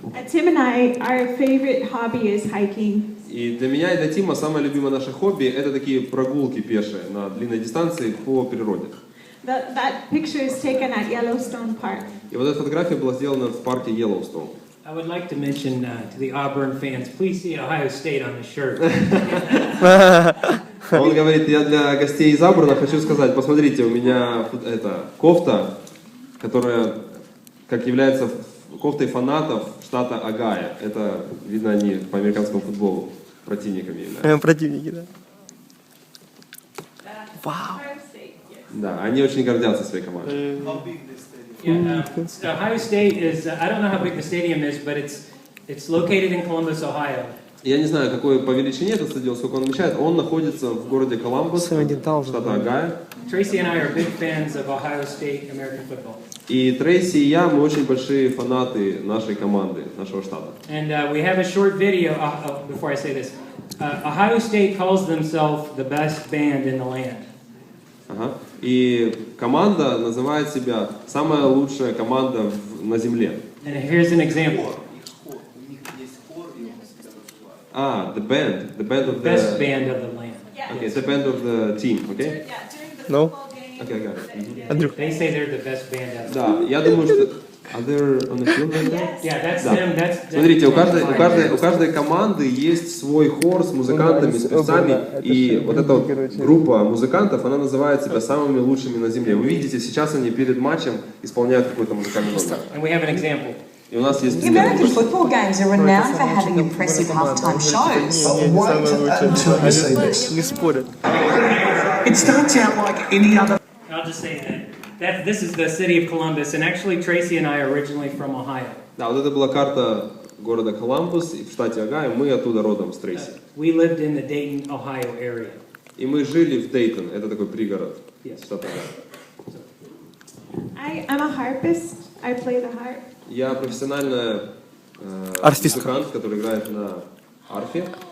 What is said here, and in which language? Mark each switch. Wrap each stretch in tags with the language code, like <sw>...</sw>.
<en>Tim and I, our favorite hobby is hiking.</en> <ru>И для меня и для Тима самое любимое наше хобби – это такие прогулки пешие на длинной дистанции по природе.</ru> <en>That picture is taken at Yellowstone Park.</en> <ru>И вот эта фотография была сделана в парке Йеллоустоун.</ru> <en>I would like to mention to the Auburn fans, please see Ohio State on the shirt.</en> <ru>Он говорит, я для гостей из Абурна хочу сказать, посмотрите, у меня это кофта, которая как является кофтой фанатов штата Огайо. Это, видно, они по американскому футболу противниками являются. Противники, да. Вау. Да, они очень гордятся своей командой.</ru> <en>Yeah, Ohio State is, I don't know how big the stadium is, but it's located in Columbus, Ohio.</en> <ru>Я не знаю, какой по величине этот стадион, сколько он вмещает. Он находится в городе Коламбус, штата Огайо.</ru> <en>Tracy and I are big fans of Ohio State American football.</en> <ru>И Трейси и я, мы очень большие фанаты нашей команды, нашего штата.</ru> <en>And we have a short video, before I say this. Ohio State calls themselves the best band in the land.</en> <ru>Ага. И команда называет себя самая лучшая команда на земле.</ru> <en>And here's an example. The band of the... Best band of the land. Okay, the band of the team, okay? No? Okay, I got it. Yeah, they say they're the best band out there.</en> <ru>Да, я думаю, что...</ru> <en>Are they on the field right now? Yeah, that's</en> <ru>Да.</ru> <en>them. That's</en> <ru>Смотрите, у каждой команды есть свой хор с музыкантами, с певцами, и вот эта вот группа музыкантов, она называет себя самыми лучшими на земле. Вы видите, сейчас они перед матчем исполняют какой-то музыкальный номер.</ru> <en>And we have an example.</en> <ru>И у нас есть</ru> <en>The American football games are renowned for having impressive halftime shows. Until you say this.</en> <ru>Не спорят.</ru> <en>It starts out like any other. I'll just say that this is the city of Columbus, and actually Tracy and I are originally from Ohio.</en> <ru>Да, вот это была карта города Коламбус в штате Огайо, мы оттуда родом с Трейси.</ru> <en>We lived in the Dayton, Ohio area.</en> <ru>И мы жили в Дейтон, это такой пригород штата Огайо.</ru> <en>I'm a harpist. I play the harp.</en> <ru>Я профессиональный Арфистка. музыкант, который играет на арфе.</ru>